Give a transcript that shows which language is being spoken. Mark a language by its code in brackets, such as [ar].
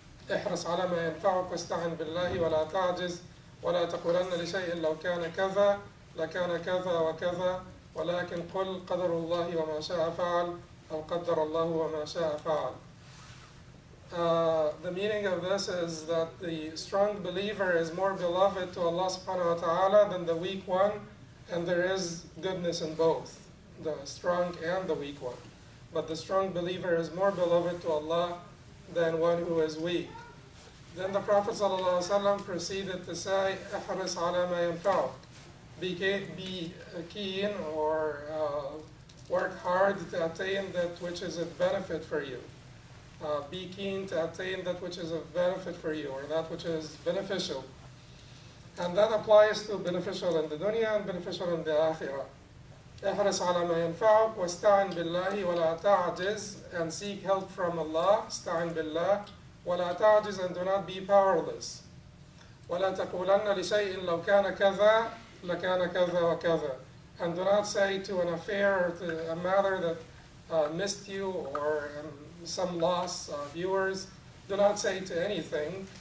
[ar] احرص على ما ينفعك واستعن بالله ولا تعجز ولا تقولن لشيء لو كان كذا لكان كذا وكذا ولكن قل قدر الله وما شاء فعل أو قدر الله وما شاء فعل." [en] The meaning of this is that the strong believer is more beloved to Allah subhanahu wa ta'ala than the weak one, and there is goodness in both, the strong and the weak one. But the strong believer is more beloved to Allah than one who is weak. Then the Prophet sallallahu alaihi wasallam proceeded to say, [ar] "احرص على ما ينفعك." [en] Be keen or work hard to attain that which is of benefit for you. Be keen to attain that which is of benefit for you, or that which is beneficial. And that applies to beneficial in the dunya and beneficial in the akhirah. [ar] احرص على ما ينفعك واستعن بالله ولا تعجز, [en] and seek help from Allah. [ar] استعن بالله ولا تعجز, [en] and do not be powerless. [ar] ولا تقولن لشيء لو كان كذا لكان كذا وكذا, [en] and do not say to an affair or to a matter that missed you or some loss of yours, do not say to anything.